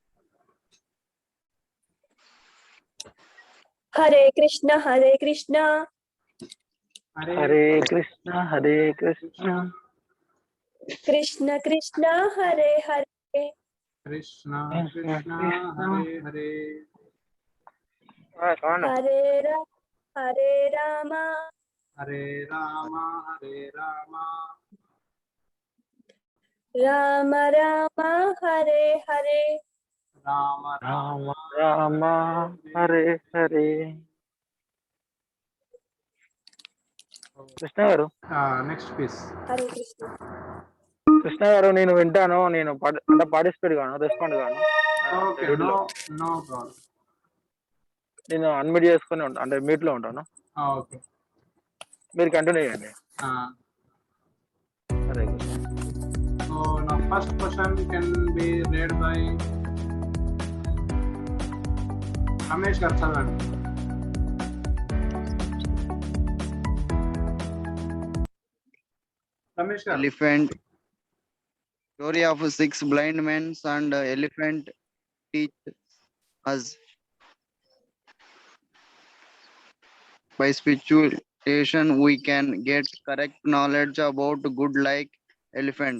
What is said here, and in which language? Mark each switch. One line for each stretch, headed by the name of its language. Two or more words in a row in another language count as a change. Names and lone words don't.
Sanskrit: హరే కృష్ణ హరే కృష్ణ హరే కృష్ణ హరే కృష్ణ కృష్ణ కృష్ణ హరే హరే కృష్ణ కృష్ణ హరే హరే హరే హరే రామ హరే రామ హరే రామ రామ రామ హరే హరే రామ రామ రామ హరే హరే.
Telugu: కృష్ణ గారు,
English: next please.
Sanskrit: హరే కృష్ణ.
Telugu: కృష్ణ గారు, నేను వింటాను, నేను అంటే పార్టిసిపేట్ గాను, రెస్పాండ్ గాను.
English: okay, no problem.
Telugu: నేను అన్మ్యూట్ చేసుకుని ఉంటాను, అంటే మ్యూట్ లో ఉంటాను. ఓకే, మీరు కంటిన్యూ చేయండి.
Sanskrit: హరే కృష్ణ.
English: so నా first question can be read by రమేష్ గారు.
Telugu: చదవండి. రమేష్ గారు
English: elephant. Story of 6 blind men and elephant teach us by speculation we can get correct knowledge about good like elephant.